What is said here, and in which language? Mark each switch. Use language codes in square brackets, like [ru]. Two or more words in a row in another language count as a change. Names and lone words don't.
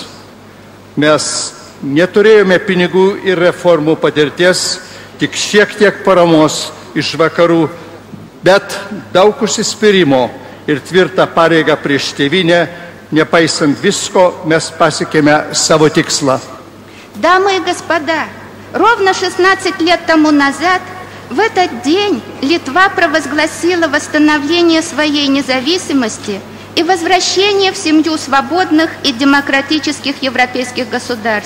[lt] Mes neturėjome pinigų ir reformų patirties, tik šiek tiek paramos iš vakarų, bet daug užsispyrimo ir tvirtą pareigą prieš tėvynę, nepaisant visko, mes pasiekėme savo tikslą. [ru] Дамы и господа, ровно 16 лет тому назад, в этот день, Литва провозгласила восстановление своей независимости и возвращение в семью свободных и демократических европейских государств.